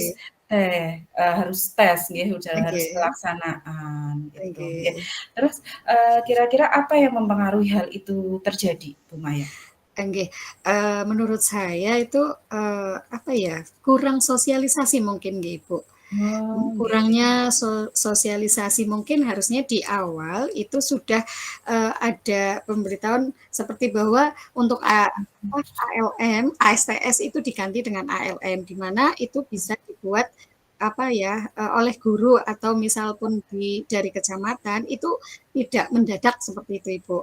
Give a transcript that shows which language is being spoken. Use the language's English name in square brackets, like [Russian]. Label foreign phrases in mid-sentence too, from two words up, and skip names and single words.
[Indonesian] harus tes nggih, sudah harus oke, pelaksanaan gitu, nggih. oke. Terus, kira-kira apa yang mempengaruhi hal itu terjadi, Bu Maya? Nggih, menurut saya itu, apa ya, kurang sosialisasi mungkin nggih, Bu. Oh, nggih. Kurangnya sosialisasi mungkin harusnya di awal itu sudah, ada pemberitahuan seperti bahwa untuk ALM, ASTS itu diganti dengan ALM, di mana itu bisa dibuat apa ya, oleh guru atau misal pun dari kecamatan itu tidak mendadak seperti itu, Ibu.